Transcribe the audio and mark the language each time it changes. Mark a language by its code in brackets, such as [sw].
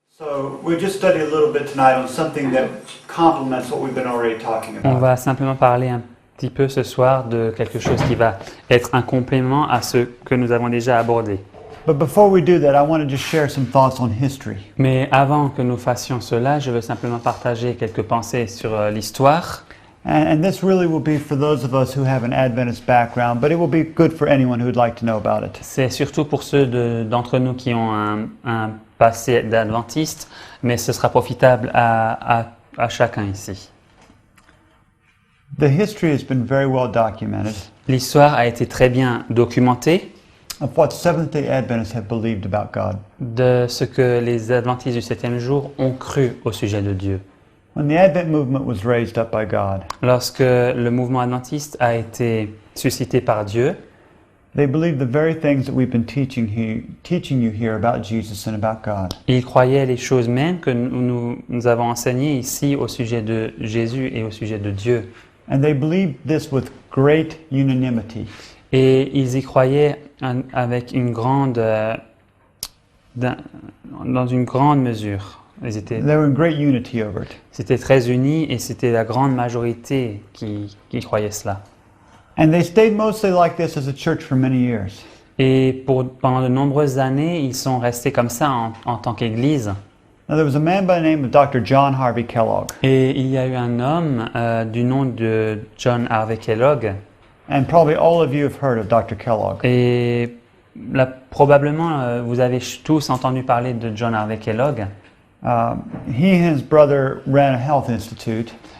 [en] So we just studied a little bit tonight on something that complements what we've been already talking [fr] On [en] about. [fr] va simplement parler un petit peu ce soir de quelque chose qui va être un complément à ce que nous avons déjà abordé. [en] But before we do that, I want to just share some thoughts on history. [fr] Mais avant que nous fassions cela, je veux simplement partager quelques pensées sur l'histoire. [en] And this really will be for those of us who have an Adventist background, but it will be good for anyone who would like to know about it. [fr] C'est surtout pour ceux d'entre nous qui ont un passé d'adventiste, mais ce sera profitable à chacun ici. [en] The history has been very well documented [fr] L'histoire a été très bien documentée [en] of what Seventh-day Adventists have believed about God. [fr] de ce que les adventistes du 7e jour ont cru au sujet de Dieu. [en] When the Advent movement was raised up by God, [fr] Lorsque le mouvement adventiste a été suscité par Dieu, [en] they believed the very things that we've been teaching you here about Jesus and about God. [fr] ils croyaient les choses mêmes que nous avons enseignées ici au sujet de Jésus et au sujet de Dieu. [en] And they believed this with great unanimity. [fr] Et ils y croyaient avec une grande, dans une grande mesure. [en] They were in great unity over it. [fr] C'était très uni et c'était la grande majorité qui croyait cela. [en] And they stayed mostly like this as a church for many years. [fr] Et pendant de nombreuses années, ils sont restés comme ça en tant qu'Église. [en] Now there was a man by the name of Dr. John Harvey Kellogg. [fr] Et il y a eu un homme du nom de John Harvey Kellogg. [en] And probably all of you have heard of Dr. Kellogg. [fr] Et là, probablement, vous avez tous entendu parler de John Harvey Kellogg. [en] He and his brother ran a health institute.